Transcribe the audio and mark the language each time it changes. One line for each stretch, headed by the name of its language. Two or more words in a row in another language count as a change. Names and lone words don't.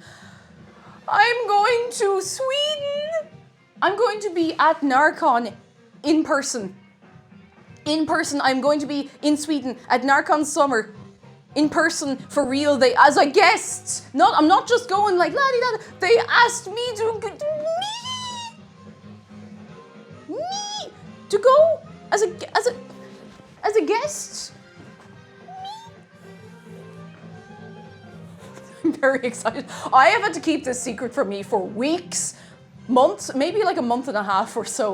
English: I'm going to Sweden. I'm going to be at Narcon in person. I'm going to be in Sweden at Narcon Summer. In person, for real, as a guest. I'm not just going like la-di-da. They asked me to go as a guest. I'm very excited. I have had to keep this secret from me for weeks, months, maybe like a month and a half or so.